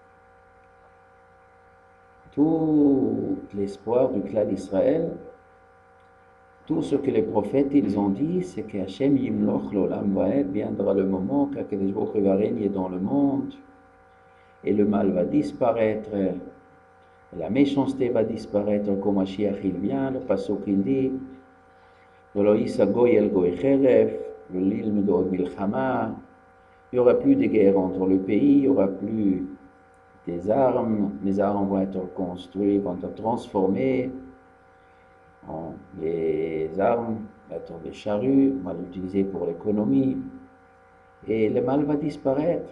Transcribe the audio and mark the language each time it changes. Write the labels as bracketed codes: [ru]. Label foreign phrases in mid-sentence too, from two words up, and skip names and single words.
[fr] Tout l'espoir du clan d'Israël, tout ce que les prophètes ils ont dit, c'est que [he] השם ימלוך לעולם ועד, [fr] viendra le moment qu'Akadosh Baruch Hu va régner dans le monde et le mal va disparaître, la méchanceté va disparaître quand Mashiach il vient, le passage qu'il dit [he] ולא ישא גוי אל גוי חרב, ילמדו עוד מלחמה. [fr] Il n'y aura plus de guerre entre le pays, il n'y aura plus des armes, les armes vont être construites, vont être transformées, les armes vont être des charrues, on va l'utiliser pour l'économie, et le mal va disparaître.